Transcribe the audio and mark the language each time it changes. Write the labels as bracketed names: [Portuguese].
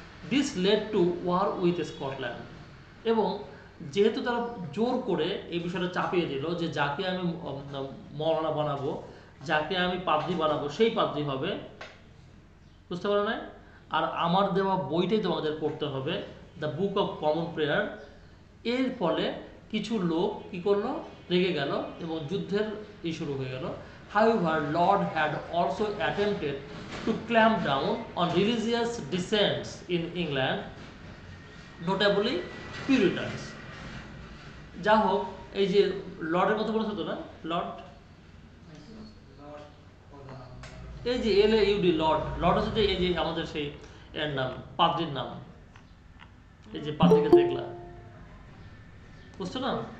[English] This led to war with Scotland. [Bangla] এবং যেহেতু তারা জোর করে এই বিষয়টা চাপিয়ে দিল যে যাকে আমি মৌলানা বানাবো, যাকে আমি পাদ্রী বানাবো, সেই পাদ্রী হবে, বুঝতে পারো না? আর আমার দেওয়া বইটাই তোমাদের পড়তে হবে, [English] The book of common prayer. [Bangla] এর ফলে কিছু লোক কি করলো, রেগে গেল এবং যুদ্ধের শুরু হয়ে গেল। [English] However, Lord had also attempted to clamp down on religious dissents in England, notably Puritans. [Bangla] যা হোক, এই যে লর্ডের কথা বলেছো তো না, লর্ড, এই যে LAUD লর্ড, লর্ড হচ্ছে যে এই যে আমাদের সেই এর নাম, পাদ্রির নাম, এই যে পাদ্রিকে দেখলা, বুঝছো না?